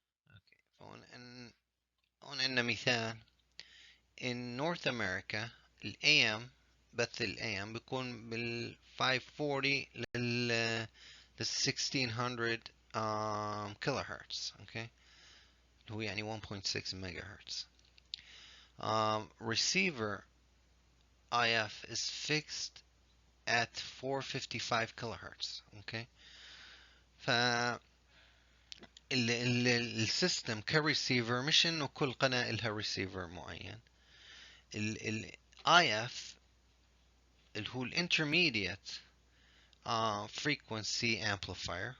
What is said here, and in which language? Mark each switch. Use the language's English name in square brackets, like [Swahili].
[Arabic] اوكي، هون عندنا مثال. [English] in North America [Arabic] ال AM، بث ال AM بيكون بال 540 لل 1600 كيلو هرتز. اوكي، اللي هو يعني 1.6 ميجا هرتز. [English] Receiver IF is fixed at 455 kilohertz. [Arabic] اوكي، ف السيستم كريسيفر مش انه كل قناة لها ريسيفر معين. ال IF اللي هو الانترميديت frequency amplifier.